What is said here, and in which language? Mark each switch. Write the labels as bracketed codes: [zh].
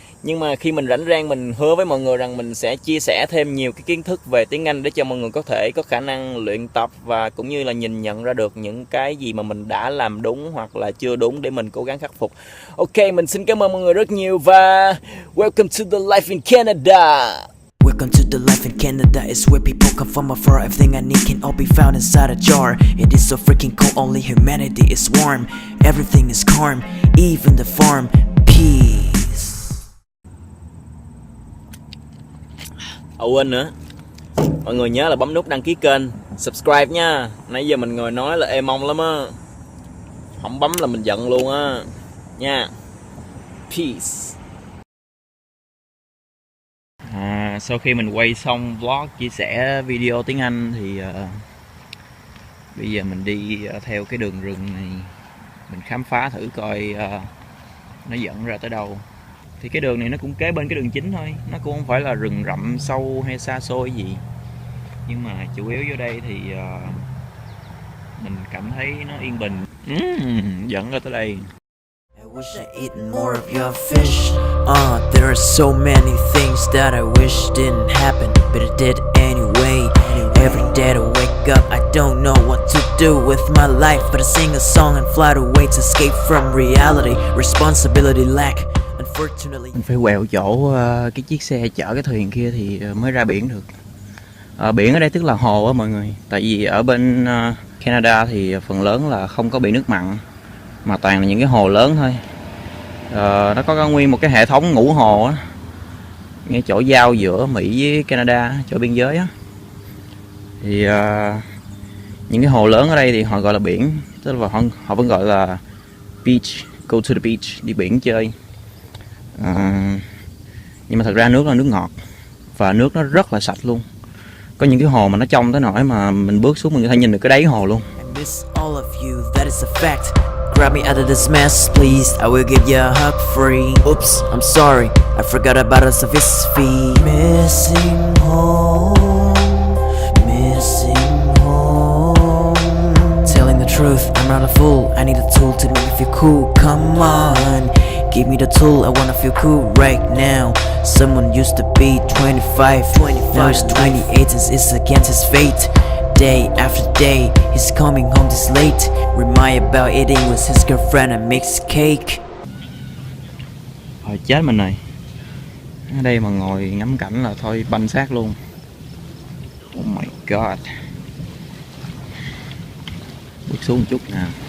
[vi] Nhưng mà khi mình rảnh rang, mình hứa với mọi người rằng mình sẽ chia sẻ thêm nhiều cái kiến thức về tiếng Anh để cho mọi người có thể có khả năng luyện tập, và cũng như là nhìn nhận ra được những cái gì mà mình đã làm đúng hoặc là chưa đúng để mình cố gắng khắc phục. Ok, mình xin cảm ơn mọi người rất nhiều, và [en] welcome to the life in Canada. Welcome to the life in Canada, it's where people come from afar. Everything I need can all be found inside a jar. It is so freaking cold, only humanity is warm. Everything is calm, even the farm. Peace. [vi] Quên nữa, mọi người nhớ là bấm nút đăng ký kênh, subscribe nha. Nãy giờ mình ngồi nói là ê mông lắm á, không bấm là mình giận luôn á nha. Peace. Sau khi mình quay xong vlog chia sẻ video tiếng Anh thì bây giờ mình đi theo cái đường rừng này, mình khám phá thử coi nó dẫn ra tới đâu. Thì cái đường này nó cũng kế bên cái đường chính thôi, nó cũng không phải là rừng rậm sâu hay xa xôi gì, nhưng mà chủ yếu vô đây thì mình cảm thấy nó yên bình. Dẫn ra tới đây. [en] I wish I eaten more of your fish. There are so many things that I wish didn't happen, but it did anyway. Every day to wake up, I don't know what to do with my life, but I sing a song and fly away to escape from reality. Responsibility lack, unfortunately. [vi] Mình phải quẹo chỗ cái chiếc xe chở cái thuyền kia thì mới ra biển được. Biển ở đây tức là hồ á mọi người. Tại vì ở bên Canada thì phần lớn là không có bị nước mặn, mà toàn là những cái hồ lớn thôi. Nó có nguyên một cái hệ thống ngũ hồ á, ngay chỗ giao giữa Mỹ với Canada, chỗ biên giới á. Thì những cái hồ lớn ở đây thì họ gọi là biển, tức là họ vẫn gọi là beach, [en] go to the beach, [vi] đi biển chơi. Nhưng mà thật ra nước là nước ngọt và nước nó rất là sạch luôn. Có những cái hồ mà nó trong tới nỗi mà mình bước xuống mình có thể nhìn được cái đáy hồ luôn. [en] I miss all of you, that is a fact. Grab me out of this mess, please. I will give you a hug free. Oops, I'm sorry, I forgot about us of his feet. Missing home, missing home. Telling the truth, I'm not a fool. I need a tool to make me feel cool. Come on, give me the tool. I wanna feel cool right now. Someone used to be 25, now he's 28 and it's against his fate. Day after day, he's coming home this late. Remind about eating with his girlfriend and mixed cake. [vi] Chết mình rồi. Ở đây mà ngồi ngắm cảnh là thôi banh xác luôn. [en] Oh my god. [vi] Bước xuống một chút nè.